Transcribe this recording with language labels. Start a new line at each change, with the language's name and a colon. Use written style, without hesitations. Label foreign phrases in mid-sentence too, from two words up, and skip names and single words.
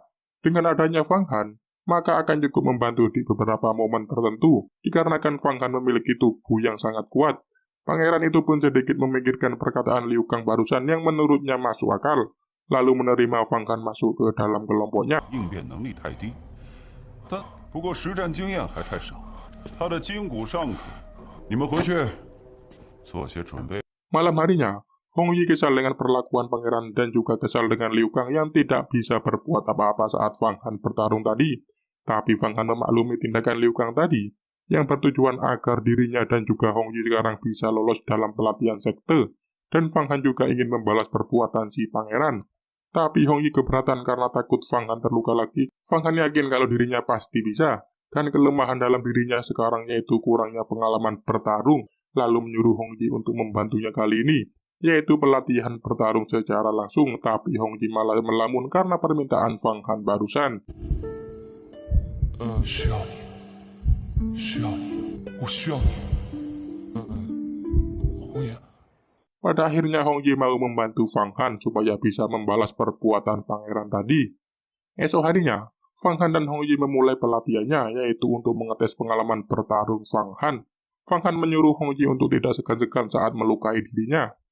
Indonesian: Dengan adanya Fang Han, maka akan cukup membantu di beberapa momen tertentu, dikarenakan Fang Han memiliki tubuh yang sangat kuat. Pangeran itu pun sedikit memikirkan perkataan Liu Kang barusan yang menurutnya masuk akal, lalu menerima Fang Han masuk ke dalam kelompoknya.
Chinese: 应变能力太低，但不过实战经验还太少。他的筋骨尚可，你们回去做些准备。
Indonesian: Malam harinya, Hong Yi kesal dengan perlakuan pangeran dan juga kesal dengan Liu Kang yang tidak bisa berbuat apa-apa saat Fang Han bertarung tadi. Tapi Fang Han memaklumi tindakan Liu Kang tadi, yang bertujuan agar dirinya dan juga Hong Yi sekarang bisa lolos dalam pelatihan sekte. Dan Fang Han juga ingin membalas perbuatan si pangeran. Tapi Hong Yi keberatan karena takut Fang Han terluka lagi. Fang Han yakin kalau dirinya pasti bisa. Dan kelemahan dalam dirinya sekarang yaitu kurangnya pengalaman bertarung. Lalu menyuruh Hong Yi untuk membantunya kali ini, yaitu pelatihan bertarung secara langsung. Tapi Hong Yi malah melamun karena permintaan Fang Han barusan.
Chinese: 需要你，需要你，我需要你。红爷，
Indonesian: Pada akhirnya Hong Yi mau membantu Fang Han supaya bisa membalas perbuatan pangeran tadi. Esok harinya, Fang Han dan Hong Yi memulai pelatihannya, yaitu untuk mengetes pengalaman bertarung Fang Han. Fang Han menyuruh Hong Yi untuk tidak segan-segan saat melukai dirinya.